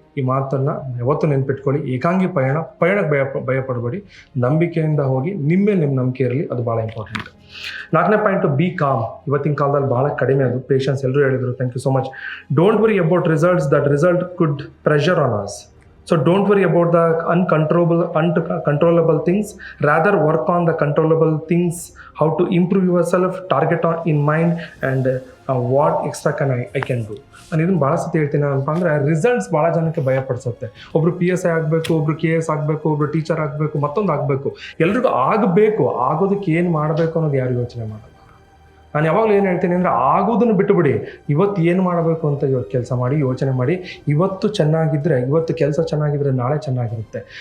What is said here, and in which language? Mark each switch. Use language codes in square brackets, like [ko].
[kn] ಈ ಮಾತನ್ನು ಯಾವತ್ತೂ ನೆನ್ಪಿಟ್ಕೊಳ್ಳಿ. ಏಕಾಂಗಿ ಪಯಣಕ್ಕೆ ಭಯ ಪಡಬೇಡಿ. ನಂಬಿಕೆಯಿಂದ ಹೋಗಿ. ನಿಮ್ಮ ನಂಬಿಕೆ ಇರಲಿ, ಅದು ಭಾಳ ಇಂಪಾರ್ಟೆಂಟ್. 4ನೇ ಪಾಯಿಂಟು [en] Be calm. [kn] ಇವತ್ತಿನ ಕಾಲದಲ್ಲಿ ಬಹಳ ಕಡಿಮೆ ಅದು ಪೇಷನ್ಸ್. ಎಲ್ಲರೂ ಹೇಳಿದರು, [en] Thank you so much. Don't worry about results, that result could pressure on us. So don't worry about the uncontrollable things. Rather work on the controllable things, how to improve yourself, target on in mind, and what extra can I can do. [kn] ನಾನು ಇದನ್ನು ಭಾಳ ಸತಿ ಹೇಳ್ತೀನಿ. ಏನಪ್ಪ ಅಂದರೆ results ಭಾಳ ಜನಕ್ಕೆ ಭಯ ಪಡಿಸುತ್ತೆ. ಒಬ್ರು PSI ಆಗಬೇಕು, ಒಬ್ರು KS ಆಗಬೇಕು, ಒಬ್ರು ಟೀಚರ್ ಆಗಬೇಕು, ಮತ್ತೊಂದು ಆಗಬೇಕು. ಎಲ್ರಿಗೂ ಆಗಬೇಕು. ಆಗೋದಕ್ಕೆ ಏನು ಮಾಡಬೇಕು ಅನ್ನೋದು ಯಾರು ಯೋಚನೆ ಮಾಡಲ್ಲ. ನಾನು ಯಾವಾಗಲೂ ಏನು ಹೇಳ್ತೀನಿ ಅಂದರೆ ಆಗೋದನ್ನು ಬಿಟ್ಟುಬಿಡಿ. ಇವತ್ತು ಏನು ಮಾಡಬೇಕು ಅಂತ ಇವತ್ತು ಕೆಲಸ ಮಾಡಿ, ಯೋಚನೆ ಮಾಡಿ. ಇವತ್ತು ಚೆನ್ನಾಗಿದ್ದರೆ, ಇವತ್ತು ಕೆಲಸ ಚೆನ್ನಾಗಿದ್ದರೆ ನಾಳೆ ಚೆನ್ನಾಗಿರುತ್ತೆ.